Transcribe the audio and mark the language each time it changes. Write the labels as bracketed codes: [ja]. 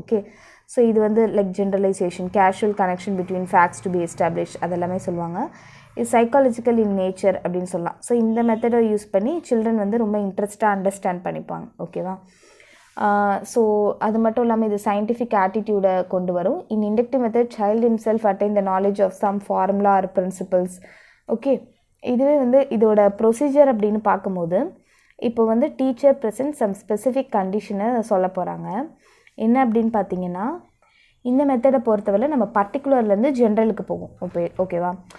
[ta] Okay, so இது வந்து like generalisation, [en] casual connection between facts to be establish [ta] அதெல்லாமே சொல்லுவாங்க. இது சைக்காலஜிக்கல் இன் நேச்சர் அப்படின்னு சொல்லலாம். ஸோ இந்த மெத்தடை யூஸ் பண்ணி சில்ட்ரன் வந்து ரொம்ப இன்ட்ரெஸ்ட்டாக அண்டர்ஸ்டாண்ட் பண்ணிப்பாங்க. ஓகேவா? ஸோ அது மட்டும் இல்லாமல் இது சயின்டிஃபிக் ஆட்டிடியூடை கொண்டு வரும். [en] In inductive method child himself attain the knowledge of some formula or principles. [ta] Okay, இதுவே வந்து இதோட ப்ரொசீஜர் அப்படின்னு பார்க்கும்போது இப்போ வந்து [en] teacher present some specific கண்டிஷனை [ta] சொல்ல போகிறாங்க. என்ன அப்படின்னு பார்த்தீங்கன்னா இந்த மெத்தடை பொறுத்தவரை நம்ம பர்டிகுலர்லேருந்து ஜென்ரலுக்கு போகும். ஓகேவா?